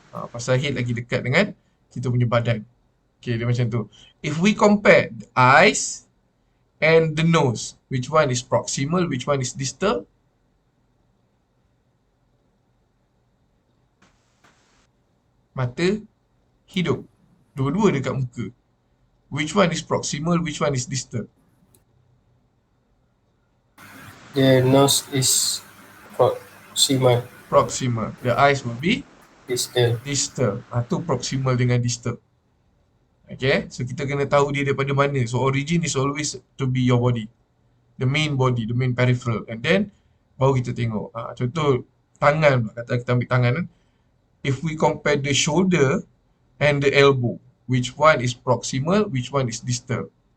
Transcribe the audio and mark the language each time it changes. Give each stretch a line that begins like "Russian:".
Malay: Pasal head lagi dekat dengan kita punya badan. Okay, dia macam tu.
English: If we compare the eyes and the nose, which one is proximal, which one is distal?
Malay: Mata, hidung. Dua-dua dekat muka.
English: Which one is proximal, which one is distal? The nose is proximal. Proximal. The eyes will be Distal.
Malay: distal. Tu proximal dengan distal. Okay, so kita kena tahu dia daripada mana.
English: So origin is always to be your body, the main body, the main peripheral, and then
Malay: baru kita tengok. Contoh tangan, kata kita ambil tangan kan.
English: If we compare the shoulder and the elbow, which one is proximal, which one is distal?